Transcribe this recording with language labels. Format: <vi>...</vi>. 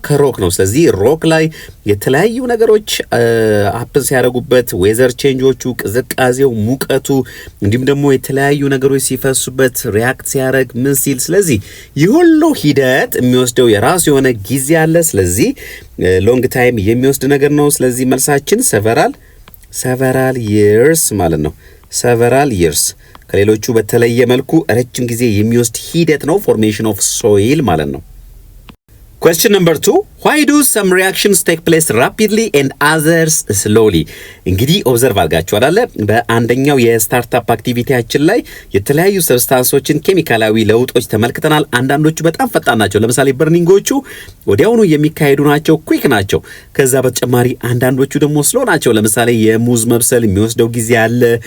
<am>ከሮክ ነው። ስለዚህ ሮክ ላይ የተለያዩ ነገሮች አፕን ሲያደርጉበት ዌዘር ቼንጆቹ፣ ቅዝቃዜው፣ ሙቀቱ እንዲሁም ደግሞ የተለያዩ ነገሮች ሲፈሱበት ሪያክት ሲያደርግ ምን ሲል፣ ስለዚህ ይህ ሁሉ ሂደት የሚወስደው የራሱ የሆነ ጊዜ አለ። ስለዚህ ሎንግ ታይም የሚወስድ ነገር ነው። ስለዚህ መልሳችን</am> <en>several years</en> <am>ማለት ነው። several years ከሌሎቹ በተለየ መልኩ ረጅም ጊዜ የሚወስድ ሂደት ነው ፎርሜሽን ኦፍ ሶይል ማለት ነው።</am> <en>Question number 2. Why do some reactions take place rapidly and others slowly?</en> <am>እንግዲህ ኦብዘርቭ አድርጋችኋል አይደል? በአንደኛው የስታርታፕ አክቲቪቲያችን ላይ የተለያዩ ሰብስታንሶችን ኬሚካላዊ ለውጦች ተመልክተናል። አንዳንዶቹ በጣም ፈጣን ናቸው። ለምሳሌ በርኒንጎቹ ወዲያውኑ የሚካሄዱ ናቸው፣ ኩዊክ ናቸው። ከዛ በተጨማሪ አንዳንዶቹ ደግሞ ስሎ ናቸው። ለምሳሌ የሙዝ መብሰል የሚወስደው ጊዜ አለ።</am>